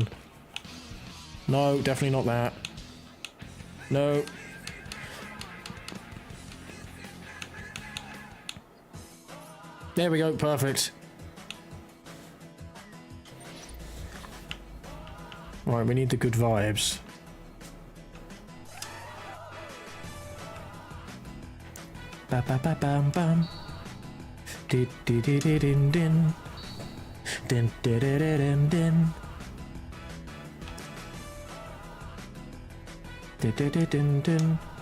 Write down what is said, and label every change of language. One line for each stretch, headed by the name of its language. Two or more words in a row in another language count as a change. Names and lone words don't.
English: No, definitely not that. No. There we go, perfect. Right, we need the good vibes. Ba ba ba bam bam. Din din din din din. Din din din din. Din din din din.